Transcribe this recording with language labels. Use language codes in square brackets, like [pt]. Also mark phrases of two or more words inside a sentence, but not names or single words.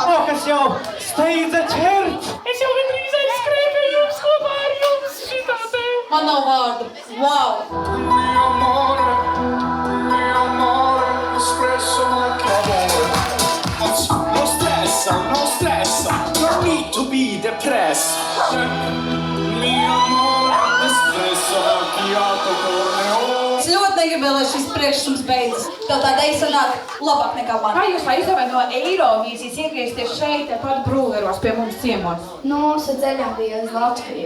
[lv] O, kas jau steidza ķert! Es jau gandrīz aizskrēju pie jums kopā ar jums šitā te. Man nav vārdu. Wow! [en] No stressa, no need to be depressed. [lv] Es ļoti negribēju, lai šis priekšsums beidzas. Tev tā dēļ sanāk labāk nekā man. Kā jūs aizdomājat no Eirovīzijas iegriezties šeit, tepat Brūveros pie mums ciemos? Nu, mūsu ceļam bija uz Latviju.